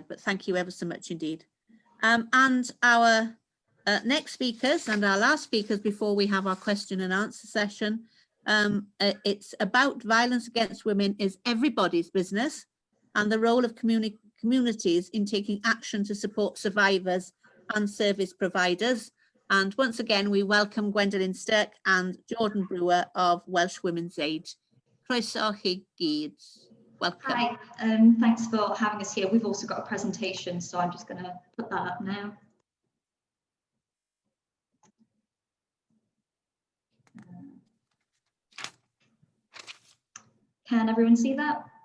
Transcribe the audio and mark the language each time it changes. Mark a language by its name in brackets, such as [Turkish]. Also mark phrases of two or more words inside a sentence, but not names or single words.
[English] But thank you ever so much indeed. And our next speakers and our last speakers before we have our question and answer session, it's about violence against women is everybody's business, and the role of communities in taking action to support survivors and service providers. And once again, we welcome Gwendolyn Stirk and Jordan Brewer of Welsh Women's Aid. [Welsh] Croeso chi gyd. [English] Welcome. Hi, thanks for having us here. We've also got a presentation, so I'm just going to put that up now. Can everyone see that?